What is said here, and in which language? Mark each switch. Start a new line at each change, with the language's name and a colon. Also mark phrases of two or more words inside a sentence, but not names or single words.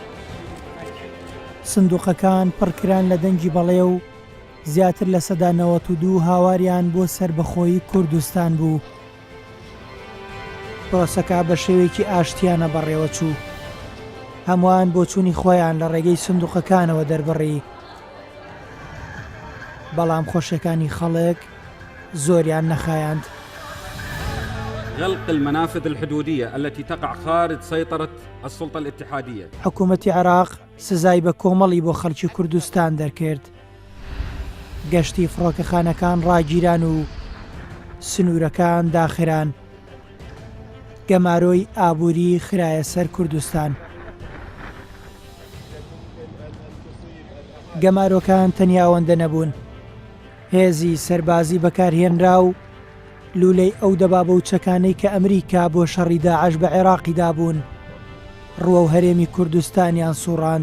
Central Kurdish: سندوقەکان پڕکران لە دەنگی بەڵێ و زیاتر لە سەدا 92 هاواریان بۆ سەربەخۆیی کوردستان بوو. پرۆسەکە بە شێوەیەکی ئاشتیانە بەڕێوە چوو. هەمووان بۆ چوونی خۆیان لە ڕێگەی سندوقەکانەوە دەربڕی، بەڵام خۆشیەکانی خەڵک زۆریان نەخایاند.
Arabic: غلق المنافذ الحدودية التي تقع خارج سيطرة السلطة الاتحادية.
Central Kurdish: حکوومەتی عێراق سزای بە کۆمەڵی بۆ خەڵکی کوردستان دەرکرد. گەشتی فڕۆکەخانەکان ڕاگیران و سنوورەکان داخران. گەمارۆی ئابووری خرایە سەر کوردستان. گەمارۆکان تەنیاوەندە نەبوون، هێزی سەربازی بەکارهێنرا و لولەی ئەو دەبابەوچەکانەی کە ئەمریکا بۆ شەڕی داعش بە عێراقیدا بوون ڕووە و هەرێمی کوردستانیان سوڕاند.